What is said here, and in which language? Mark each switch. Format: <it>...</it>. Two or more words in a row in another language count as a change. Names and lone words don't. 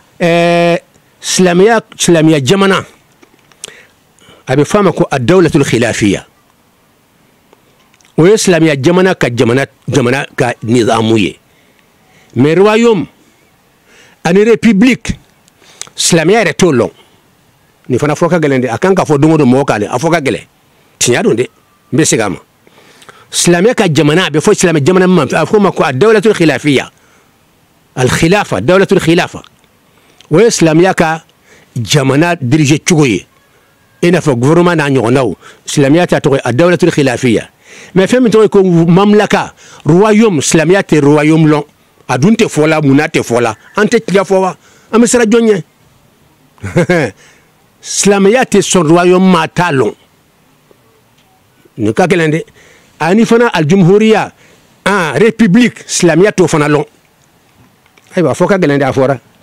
<bm>islamiya jamana abi fama ko</bm> <ar>الدولة الخلافية</ar> <bm>o islamiya jamana ka nizamuye</bm> <fr>mais royaume</fr> <bm>ani république silamɛya yɛrɛ t'o lɔn nin fana fɔ ka gɛlɛn de a kan ka fɔ don o don mɔgɔ k'ale a fɔ ka gɛlɛn tiɲɛ don dɛ n bɛ segin a ma silamɛya ka jamana a bɛ fɔ silamɛ jamana min ma a fɔ o ma ko a</bm> <ar>دولة الخلافية الخلافة دولة الخلافة</ar> <bm>o ye silamɛya ka jamana dirige cogo ye i n'a fɔ gouvernement n'a ɲɔgɔnnaw silamɛya ta tɔgɔ ye a</bm> <ar>دولة الخلافية</ar> <bm>mais fɛn min tɔgɔ ye ko mamlaka royaume silamɛya tɛ royaume lɔn a dun tɛ fɔ la munna tɛ fɔ la an tɛ tiga fɔ wa an bɛ siran jɔn ɲɛ silamɛya tɛ sɔn royaume ma t'a lɔn nin ka gɛlɛn dɛ ani fana aljumhuriya république silamɛya t'o fana lɔn ayiwa fɔ ka gɛlɛn dɛ a fɔra</bm>